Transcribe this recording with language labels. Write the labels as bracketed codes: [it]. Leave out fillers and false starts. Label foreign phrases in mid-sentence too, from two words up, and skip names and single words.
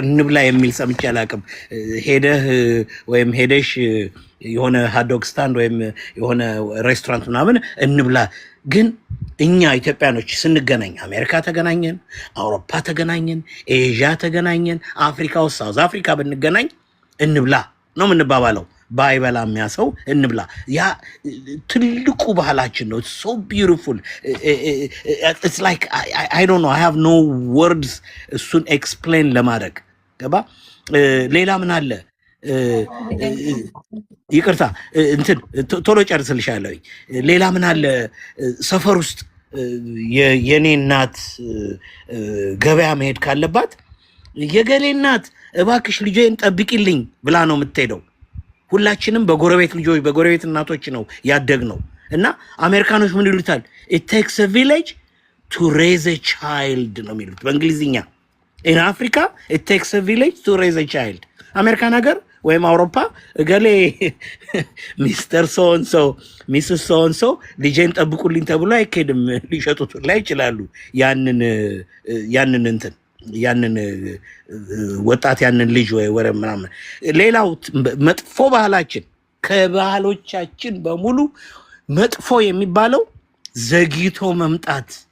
[am] እንብላ የሚል ሰምቼ አላውቅም። ሄደህ ወይም ሄደሽ የሆነ ሃትዶግ ስታንድ ወይም የሆነ ሬስቶራንት ምናምን እንብላ። ግን እኛ ኢትዮጵያኖች ስንገናኝ አሜሪካ ተገናኘን፣ አውሮፓ ተገናኘን፣ ኤዥያ ተገናኘን፣ አፍሪካ ውስጥ ሳውዝ አፍሪካ ብንገናኝ እንብላ ነው የምንባባለው። ባይበላ የሚያሰው እንብላ። ያ ትልቁ ባህላችን ነው። [en] it's so beautiful. It's like I don't know, I have no words [am] እሱን explain ለማድረግ ገባ። ሌላ ምን አለ? ይቅርታ እንትን ቶሎ ጨርስልሻለሁ። ሌላ ምን አለ? ሰፈር ውስጥ የኔ እናት ገበያ መሄድ ካለባት የገሌ እናት እባክሽ ልጄን ጠብቂልኝ ብላ ነው የምትሄደው። ሁላችንም በጎረቤት ልጆች በጎረቤት እናቶች ነው ያደግነው። እና አሜሪካኖች ምን ይሉታል? [en] it takes a village to raise a child [am] ነው የሚሉት በእንግሊዝኛ። [en] in Africa it takes a village to raise a child። [am] አሜሪካን ሀገር ወይም አውሮፓ እገሌ ሚስተር ሶንሶ ሚስስ ሶንሶ ልጄን ጠብቁልኝ ተብሎ አይኬድም። ሊሸጡት ላይ ይችላሉ ያንን ወጣት ያንን ልጅ ወይ ወረ ምናምን። ሌላው መጥፎ ባህላችን ከባህሎቻችን በሙሉ መጥፎ የሚባለው ዘግይቶ መምጣት።